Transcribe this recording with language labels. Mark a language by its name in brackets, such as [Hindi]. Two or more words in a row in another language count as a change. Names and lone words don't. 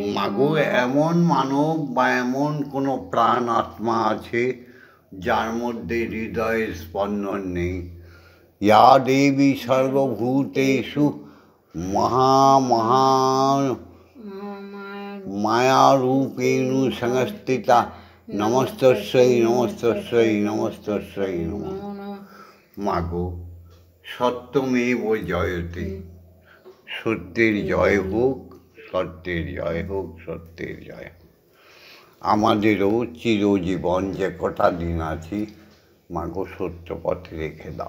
[Bangla] মাগো এমন মানব বা এমন কোনো প্রাণ আত্মা আছে যার মধ্যে হৃদয়ের স্পন্দন নেই? [Sanskrit] ইয়া দেবী সর্বভূতেষু মহা মায়ারূপেণ সংস্থিতা নমস্তস্যৈ নমস্তস্যৈ নমস্তস্যৈ নমঃ। [Bangla] মাগো [Sanskrit] সত্যমেব জয়তে, [Bangla] সত্যের জয় হোক, সত্যের জয় হোক, সত্যের জয় হোক। আমাদেরও চিরজীবন যে কটা দিন আছি, মাগো সত্য পথে রেখে দাও।